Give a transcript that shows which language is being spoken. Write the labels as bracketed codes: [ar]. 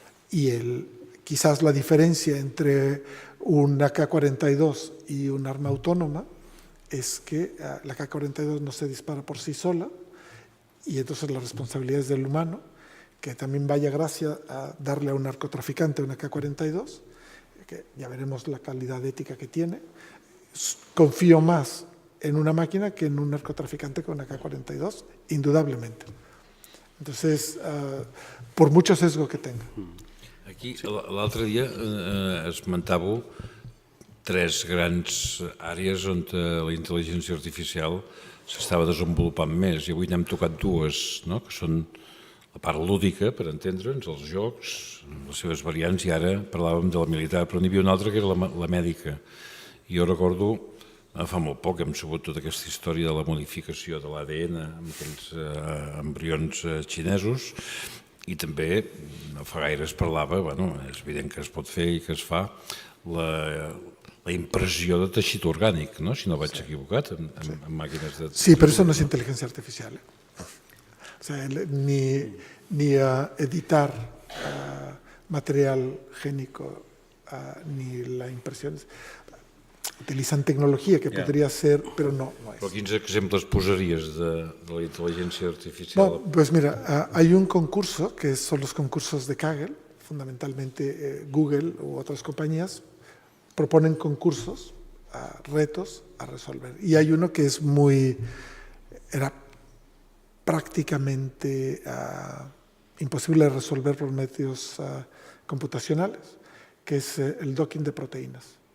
[es] Y quizás la diferencia entre un AK-42 y un arma autónoma es que la AK-42 no se dispara por sí sola, y entonces la responsabilidad es del humano, que también vaya gracia a darle a un narcotraficante una AK-42, que ya veremos la calidad ética que tiene. Confío más en una máquina que en un narcotraficante con AK-42, indudablemente. Entonces, por mucho sesgo que tenga. [ca] Aquí, l'altre dia esmentàveu 3 grans àrees on la intel·ligència artificial s'estava desenvolupant més, i avui n'hem tocat 2, no? Que són la part lúdica, per entendre'ns, els jocs, les seves variants, i ara parlàvem de la militar, però n'hi havia una altra que era la mèdica. I jo recordo, fa molt poc hem sabut tota aquesta història de la modificació de l'ADN amb aquells embrions xinesos, i també no fa gaire es parlava, és evident que es pot fer i que es fa, la impressió de teixit orgànic, no? Si no vaig equivocat, en màquines de... [es] Sí, pero eso no es inteligencia artificial. O sea, ni editar material génico, ni la impresión. Utilizan tecnología que podría ser, pero no es. [ca] Però quins exemples posaries de la intel·ligència artificial? [es] Pues mira, hay un concurso que son los concursos de Kaggle, fundamentalmente Google u otras compañías proponen concursos, retos a resolver. Y hay uno que era prácticamente imposible de resolver por medios computacionales, que es el docking de proteínas.